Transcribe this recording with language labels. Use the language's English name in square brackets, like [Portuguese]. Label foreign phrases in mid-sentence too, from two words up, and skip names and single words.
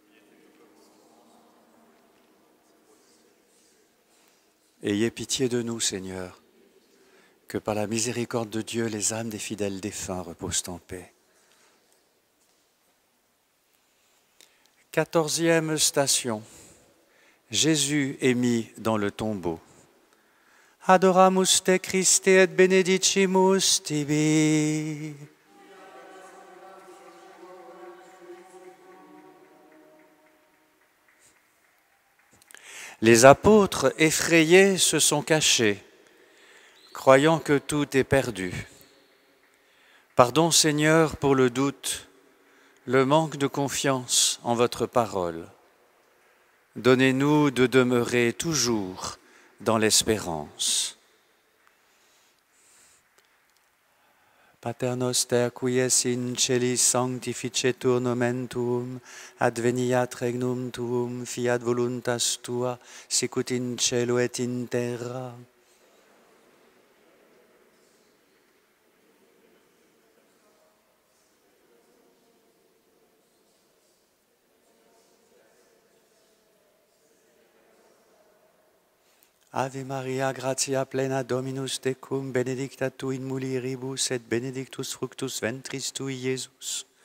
[French] Ayez pitié de nous, Seigneur, que par la miséricorde de Dieu, les âmes des fidèles défunts reposent en paix. 14e station. Jésus est mis dans le tombeau. [Latin] Adoramus te Christe et benedicimus tibi. [French] Les apôtres effrayés se sont cachés, croyant que tout est perdu. Pardon Seigneur pour le doute, le manque de confiance en votre parole. Donnez-nous de demeurer toujours dans l'espérance. [Latin] Pater noster qui es in celis sanctificetur nomen tuum, adveniat regnum tuum, fiat voluntas tua, sicut in cielo et in terra. Ave Maria, gratia plena Dominus tecum, benedicta tu in mulieribus, et benedictus fructus ventris tui, Iesus.